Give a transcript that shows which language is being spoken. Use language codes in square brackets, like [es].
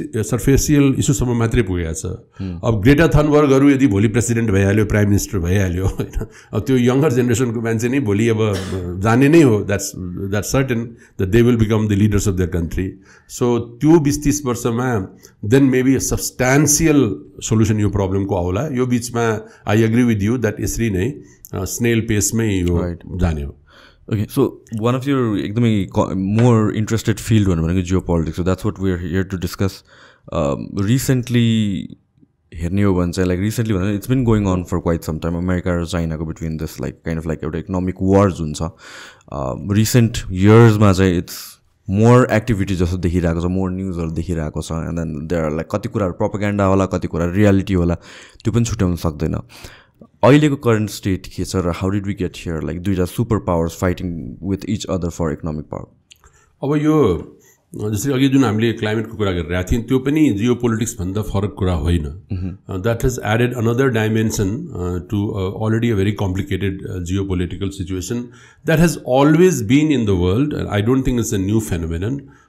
[ne] सर्फेसियल इस्युसम्म मात्रै पुगेको छ अब ग्रेटा थनबर्गहरू यदि भोलि प्रेसिडेन्ट भइहाल्यो प्राइम मिनिस्टर भइहाल्यो हैन अब त्यो यङ्गर जेनेरेसनको मान्छे नै भोलि अब जाने नै हो [en] that's certain that they will become the leaders of the country [ne] so त्यो 20-30 वर्षमा then maybe a substantial solution यो प्रब्लमको आउला यो बिचमा [en] I agree with you that [ne] यसरी नै स्नेल पेसमै यो जाने हो [en] Okay, so one of your more interested field भनेको geopolitics, so that's what we're here to discuss. Recently, [ne] हेर्ने हो भने चाहिँ [en] like recently it's been going on for quite some time. America and China go between this like kind of like एउटा economic wars हुन्छ. [ne] Recent years मा चाहिँ it's more activity जस्तो देखिरहेको छ, more newsहरू देखिरहेको छ, [en] and then there are like [ne] कति कुराहरू propaganda होला, कति कुरा reality होला, त्यो पनि छुट्याउन सक्दैन. अहिलेको current state के छ र [en] how did we get here like दुईटा super powers fighting with each other for economic power [ne] अब यो जस्तै अघि जुन हामीले क्लाइमेटको कुरा गरिरहेको थियौँ त्यो पनि जियोपोलिटिक्स भन्दा फरक कुरा होइन [en] that has added another dimension to already a very complicated geopolitical situation that has always been in the world I don't think it's a new phenomenon